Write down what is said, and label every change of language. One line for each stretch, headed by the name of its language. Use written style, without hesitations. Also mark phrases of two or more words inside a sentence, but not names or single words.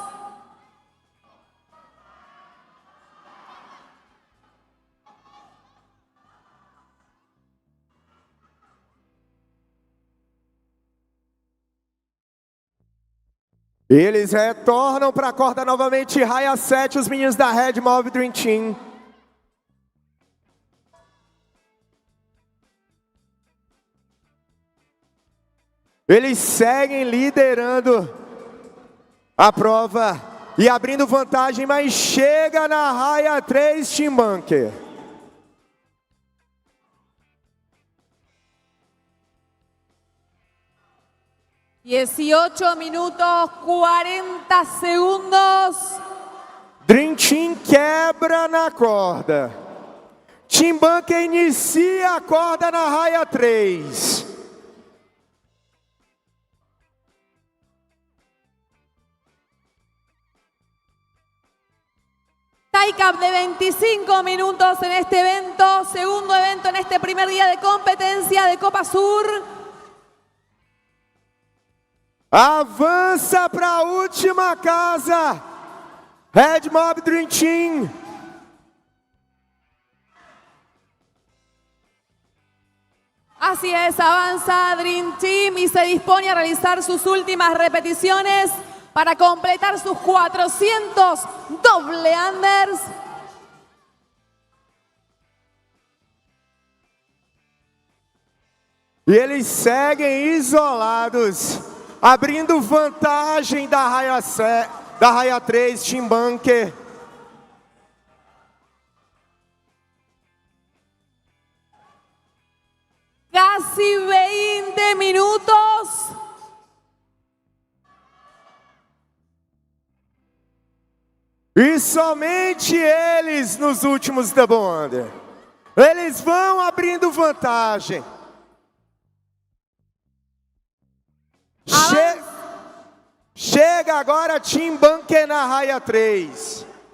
Portuguese: Eles retornam para a corda novamente, raia 7, os meninos da Red Mob Dream Team. Eles seguem liderando a prova e abrindo vantagem, mas chega na raia 3, Team Bunker. $18 minutos 40 segundos. Dream Team quebra na corda. Team Bunker inicia a corda na raia 3.
English: Tie cap
Spanish: de 25 minutos en este evento, segundo evento en este primer día de competencia de Copa Sur.
Portuguese: Avança para a última casa, Red Mob Dream Team.
Spanish: Así es, avanza Dream Team y se dispone a realizar sus últimas repeticiones para completar sus 400
English: doble unders.
Portuguese: E eles seguem isolados, abrindo vantagem da raia 3, Team Bunker.
Spanish: Casi 20 minutos.
Portuguese: E somente eles nos últimos
English: double under.
Portuguese: Eles vão abrindo vantagem. Chega agora Team Bunker na raia 3.